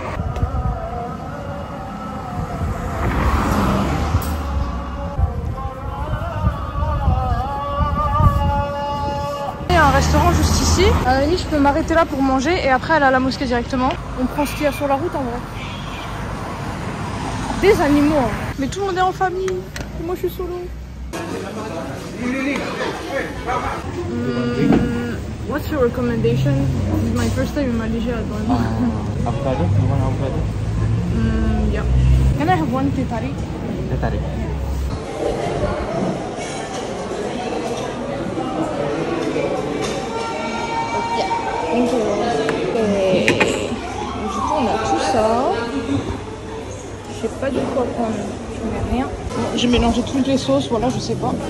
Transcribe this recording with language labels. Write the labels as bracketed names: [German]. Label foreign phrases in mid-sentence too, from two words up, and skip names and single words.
[French] Un restaurant juste ici. À la limite, je peux m'arrêter là pour manger et après aller à la mosquée directement. On prend ce qu'il y a sur la route en vrai. Des animaux, hein. Mais tout le monde est en famille. Et moi, je suis solo. [English] What's your recommendation? This is my first time in Malaysia. Avocado? You want avocado? Yeah. Can I have one [Malay] teh tarik? Teh tarik. [French] Et du coup on a tout ça. Je sais pas du tout à prendre. Je mets rien. Bon, j'ai mélangé toutes les sauces, voilà, je sais pas.